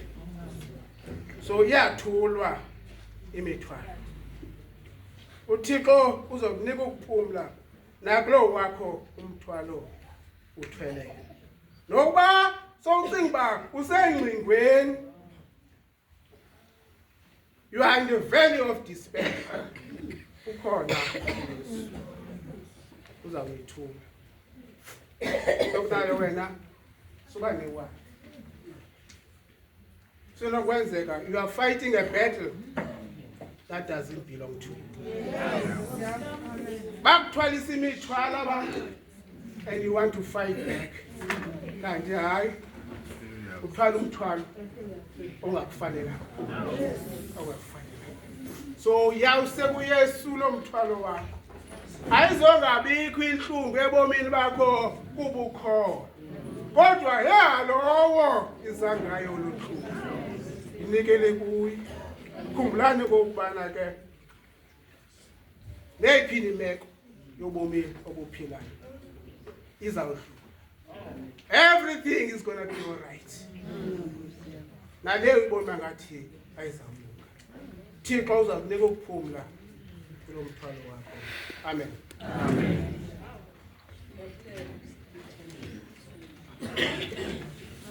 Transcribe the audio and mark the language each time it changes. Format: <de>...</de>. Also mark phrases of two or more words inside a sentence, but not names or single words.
<xh>So iyathulwa imithwalo. uThixo uzokunika ukuphumla nakulo wakho umthwalo uthweleyo. Nokuba sowucinga uba usengcingweni,</xh> <en>you are in the valley of despair,</en> <xh>ukhona uzawuyithula. Sokunayo wena suka newa. Sinokwenzeka</xh> <en>you are fighting a battle that doesn't belong to you.</en> <xh>Bakuthwalisa imithwalo abantu</xh> <en>and you want to fight back.</en> <xh>Kanti hayi uthwala umthwalo ongakufanele. So yawuse kuYesu lo mthwalo wakho. Ayizongabikho inhlungu ebomini bakho kubukhona. Kodwa yalowo izangayo luthulu. Inikele kuye. Khumbulani kokubana ke neyiphi imeko yobomi obuphilayo izawudlula.</xh> <en>Everything is going to be all right.</en> <xh>Naleyo ibona ngathi ayizawulunga. Thixo uzakunika ukuphumla kulo mthwalo wakho. Amen. Amen.</xh>